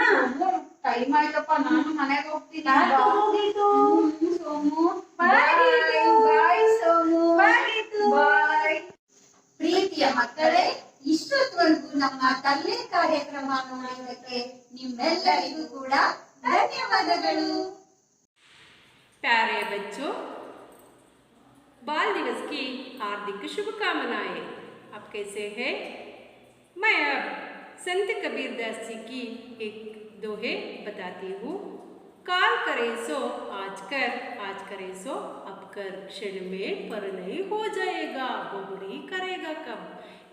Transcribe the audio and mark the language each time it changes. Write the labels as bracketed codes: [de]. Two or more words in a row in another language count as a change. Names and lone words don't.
[kn] ಟೈಮ್ ಆಯ್ತಪ್ಪ, ನಾನು ಮನೆಗೆ ಹೋಗ್ತೀನಿ. ಸೋಮು, ಬಾಯ್ ಸೋಮು. ಬಾಯ್. ಪ್ರೀತಿಯ ಮಕ್ಕಳೇ, ಇಷ್ಟೊತ್ತವರೆಗೂ ನಮ್ಮ ತಲ್ಲೆ ಕಾರ್ಯಕ್ರಮ ನೋಡಿದ್ದಕ್ಕೆ ನಿಮ್ಮೆಲ್ಲರಿಗೂ ಕೂಡ ಧನ್ಯವಾದಗಳು. [hi] प्यारे बच्चों, बाल दिवस की हार्दिक शुभकामनाएं। आप कैसे हैं? मैं अब संत कबीरदास जी की एक दोहे बताती हूँ। काल करे सो आज करे सो अब कर, क्षण में पर नहीं हो जाएगा, बहुड़ी करेगा कब।